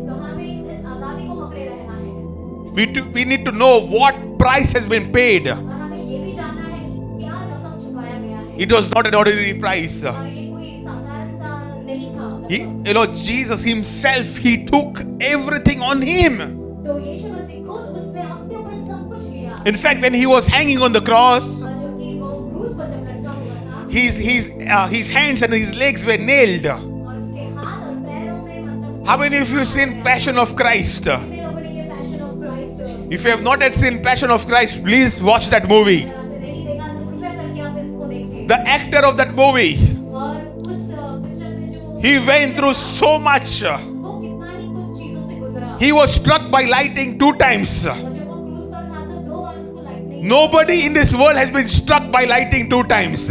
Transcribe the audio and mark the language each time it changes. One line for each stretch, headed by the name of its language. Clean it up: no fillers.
Hindi: तो हमें इस आजादी को पकड़े रहना है
English: We need to know what price has been paid.
Hindi: और हमें ये भी जानना है कि क्या रकम चुकाया गया है
English: It was not an ordinary price.
Hindi: और ये कोई साधारण सा नहीं था।
English: You know, Jesus himself, he took everything on him.
Hindi: तो यीशु मसीह खुद उसने अपने ऊपर सब कुछ लिया
English: In fact, when he was hanging on the cross,
Hindi: और जो कि वो क्रूस पर जब लटका हुआ था
English: his hands and his legs were nailed.
Hindi: और उसके हाथ और पैरों में मतलब
English: How many of you seen Passion of Christ?
Hindi: कितने लोगों ने ये passion of Christ
English: If you have not yet seen Passion of Christ, please watch that movie.
Hindi: अगर आपने नहीं देखा तो कृपया करके आप इसको देखें
English: The actor of that movie,
Hindi: और उस पिक्चर में जो
English: he went through so much.
Hindi: वो कितना ही कुछ चीजों से गुजरा
English: He was struck by lightning 2 times.
Hindi: और जब वो क्रूस पर था तो 2 बार उसको लाइट नहीं
English: Nobody in this world has been struck by lightning 2 times.